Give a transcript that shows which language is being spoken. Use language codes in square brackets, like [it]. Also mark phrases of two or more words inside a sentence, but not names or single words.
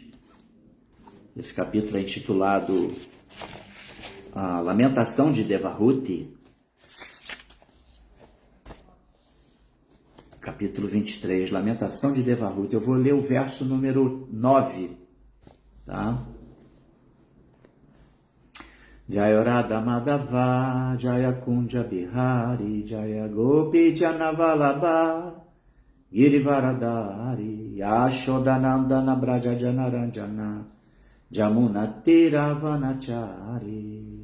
[pt] Esse capítulo é intitulado A Lamentação de Devahuti. Capítulo 23, Lamentação de Devahuti. Eu vou ler o verso número 9, tá? [sa] जय राधा माधव, जय कुञ्ज बिहारी, जय गोपी जनवल्लभ, गिरिवरधारी, यशोदानन्दन ब्रज जनरञ्जन, यमुना तीरवनचारी.